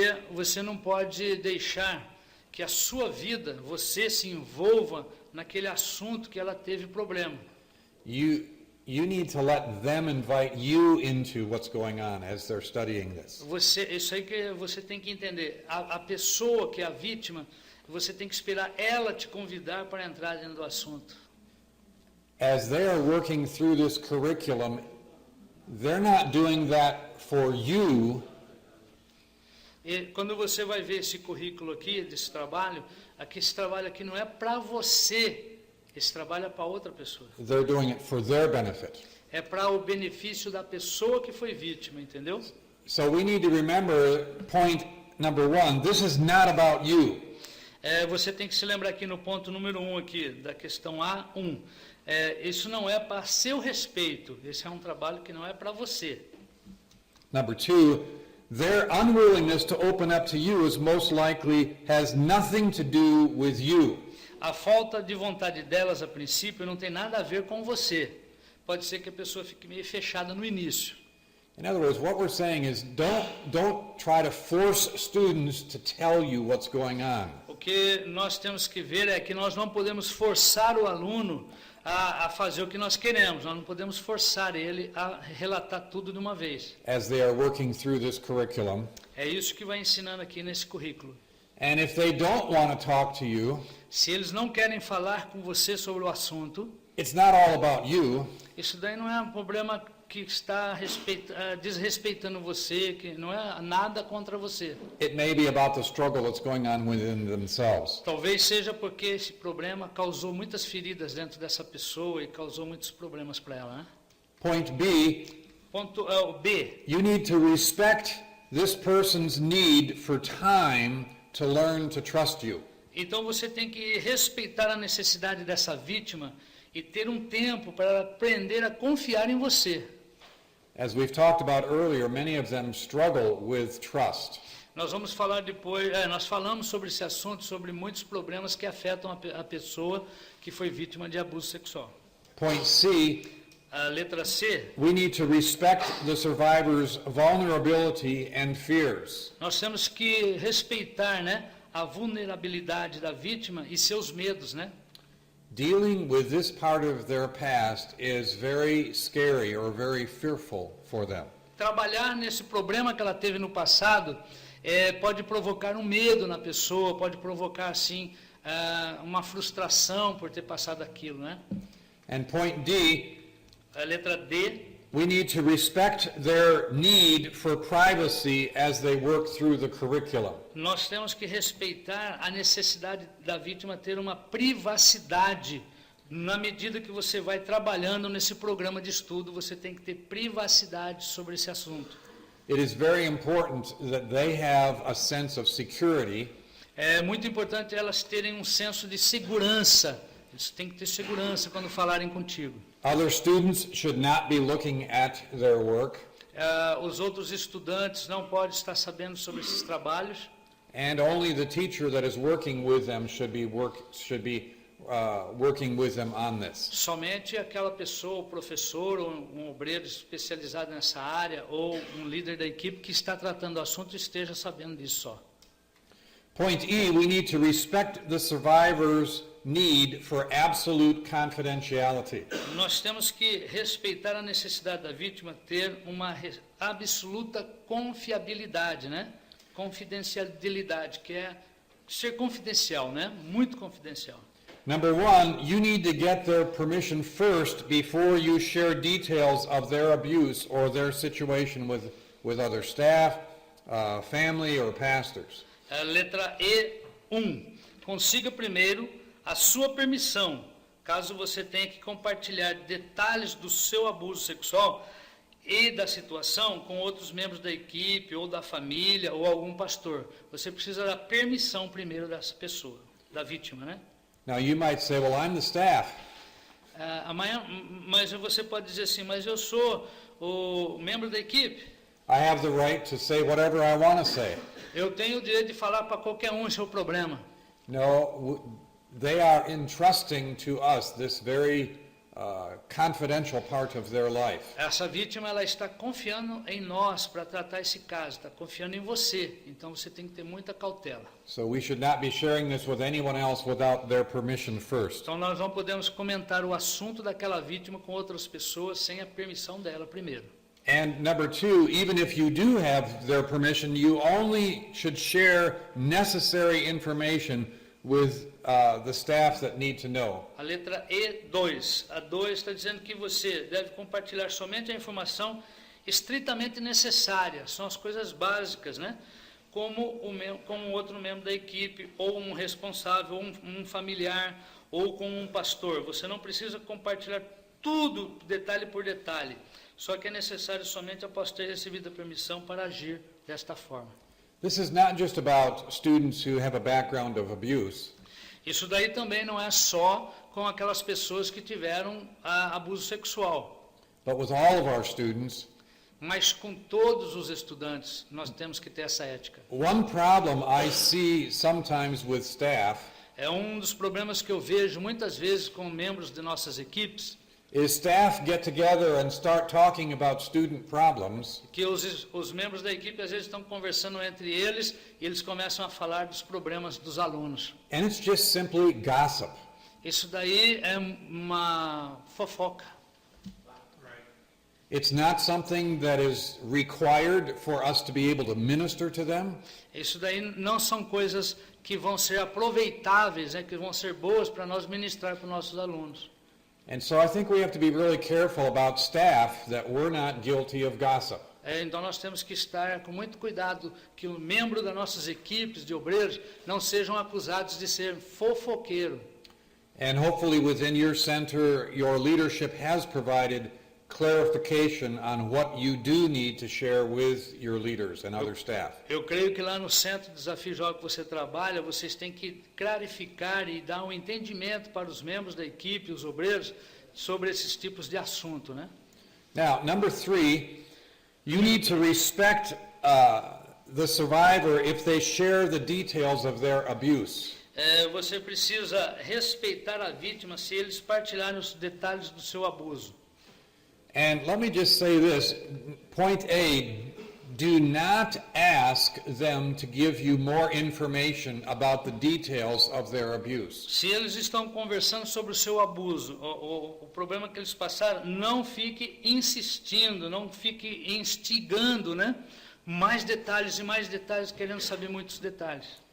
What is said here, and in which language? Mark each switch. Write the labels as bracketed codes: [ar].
[pt] Você não pode deixar que a sua vida, você se envolva naquele assunto que ela teve problema. [en] You need to let them invite you into what's going on as they're studying this. [pt] Isso aí que você tem que entender. A pessoa que é a vítima, você tem que esperar ela te convidar para entrar dentro do assunto. [en] As they are working through this curriculum, they're not doing that for you. [pt] E quando você vai ver esse currículo aqui, desse trabalho, esse trabalho aqui não é para você, esse trabalho é para outra pessoa. [en] They're doing it for their benefit. [pt] É para o benefício da pessoa que foi vítima, entendeu? [en] So we need to remember point number 1, this is not about you. [pt] Você tem que se lembrar aqui no ponto número 1 aqui, da questão A1. Isso não é para seu respeito, esse é um trabalho que não é para você. [en] Number 2, their unwillingness to open up to you is most likely has nothing to do with you. [pt] A falta de vontade delas a princípio não tem nada a ver com você. Pode ser que a pessoa fique meio fechada no início. [en] In other words, what we're saying is don't try to force students to tell you what's going on. [pt] O que nós temos que ver é que nós não podemos forçar o aluno a fazer o que nós queremos. Nós não podemos forçar ele a relatar tudo de uma vez. [en] As they are working through this curriculum. [pt] É isso que vai ensinando aqui nesse currículo. [en] And if they don't want to talk to you, [pt] se eles não querem falar com você sobre o assunto, [en] it's not all about you. [pt] Isso daí não é um problema que está desrespeitando você, que não é nada contra você. [en] It may be about the struggle that's going on within themselves. [pt] Talvez seja porque esse problema causou muitas feridas dentro dessa pessoa e causou muitos problemas para ela, né? [en] Point B, [pt] Ponto B. [en] you need to respect this person's need for time to learn to trust you. [pt] Então você tem que respeitar a necessidade dessa vítima e ter um tempo para ela aprender a confiar em você. [en] As we've talked about earlier, many of them struggle with trust. [pt] Nós vamos falar depois, nós falamos sobre esse assunto, sobre muitos problemas que afetam a pessoa que foi vítima de abuso sexual. [en] Point C, [pt] A letra C, [en] we need to respect the survivor's vulnerability and fears. [pt] nós temos que respeitar, né, a vulnerabilidade da vítima e seus medos, né? [en] Dealing with this part of their past is very scary or very fearful for them. [pt] Trabalhar nesse problema que ela teve no passado pode provocar um medo na pessoa, pode provocar, assim, uma frustração por ter passado aquilo, né? [en] And point D, [pt] A letra D, [en] we need to respect their need for privacy as they work through the curriculum. [pt] nós temos que respeitar a necessidade da vítima ter uma privacidade. Na medida que você vai trabalhando nesse programa de estudo, você tem que ter privacidade sobre esse assunto. [en] It is very important that they have a sense of security [pt] É muito importante elas terem um senso de segurança. Eles têm que ter segurança quando falarem contigo. [en] Other students should not be looking at their work, [pt] Os outros estudantes não podem estar sabendo sobre esses trabalhos. [en] and only the teacher that is working with them should be working with them on this. [pt] Somente aquela pessoa, o professor ou um obreiro especializado nessa área ou um líder da equipe que está tratando o assunto esteja sabendo disso só. [en] Point E, we need to respect the survivor's need for absolute confidentiality. [pt] Nós temos que respeitar a necessidade da vítima ter uma absoluta confiabilidade, né? Confidencialidade, que é ser confidencial, né? Muito confidencial. [en] Number one, you need to get their permission first before you share details of their abuse or their situation with other staff, family, or pastors. [pt] A letra E1. Consiga primeiro a sua permissão, caso você tenha que compartilhar detalhes do seu abuso sexual e da situação com outros membros da equipe, ou da família, ou algum pastor. Você precisa da permissão primeiro dessa pessoa, da vítima, né? [en] Now you might say, well, I'm the staff. [pt] Mas você pode dizer assim, mas eu sou o membro da equipe. [en] I have the right to say whatever I want to say. [pt] Eu tenho o direito de falar para qualquer um o seu problema. [en] No, they are entrusting to us this very confidential part of their life. [pt] Essa vítima, ela está confiando em nós para tratar esse caso, está confiando em você. Então você tem que ter muita cautela. [en] So we should not be sharing this with anyone else without their permission first. [pt] Então nós não podemos comentar o assunto daquela vítima com outras pessoas sem a permissão dela primeiro. [en] And number two, even if you do have their permission, you only should share necessary information with the staff that need to know. [pt] A letra E2. A 2 está dizendo que você deve compartilhar somente a informação estritamente necessária. São as coisas básicas, né? Como um outro membro da equipe, ou um responsável, um familiar, ou com um pastor. Você não precisa compartilhar tudo, detalhe por detalhe. Só que é necessário somente após ter recebido a permissão para agir desta forma. [en] This is not just about students who have a background of abuse. [pt] Isso daí também não é só com aquelas pessoas que tiveram abuso sexual. [en] But with all of our students, [pt] Mas com todos os estudantes, nós temos que ter essa ética. [en] one problem I see sometimes with staff [pt] É um dos problemas que eu vejo muitas vezes com membros de nossas equipes, [en] is staff get together and start talking about student problems, [pt] que os membros da equipe às vezes estão conversando entre eles e eles começam a falar dos problemas dos alunos. [en] and it's just simply gossip. [pt] Isso daí é uma fofoca. [en] It's not something that is required for us to be able to minister to them. [pt] Isso daí não são coisas que vão ser aproveitáveis, né, que vão ser boas para nós ministrar para os nossos alunos. [en] And so I think we have to be really careful about staff that we're not guilty of gossip. [pt] Então nós temos que estar com muito cuidado que o membro das nossas equipes de obreiros não sejam acusados de ser fofoqueiro. [en] And hopefully within your center, your leadership has provided clarification on what you do need to share with your leaders and other staff. [pt] Eu creio que lá no Centro de Desafio Jovem que você trabalha, vocês têm que clarificar e dar um entendimento para os membros da equipe, os obreiros, sobre esses tipos de assunto, né? [en] Now, number 3, you need to respect the survivor if they share the details of their abuse. [pt] Você precisa respeitar a vítima se eles partilharem os detalhes do seu abuso. [en] And let me just say this, point A, do not ask them to give you more information about the details of their abuse. [pt] Se eles estão conversando sobre o seu abuso, o problema que eles passaram, não fique insistindo, não fique instigando, né? Mais detalhes e mais detalhes, querendo saber muitos detalhes.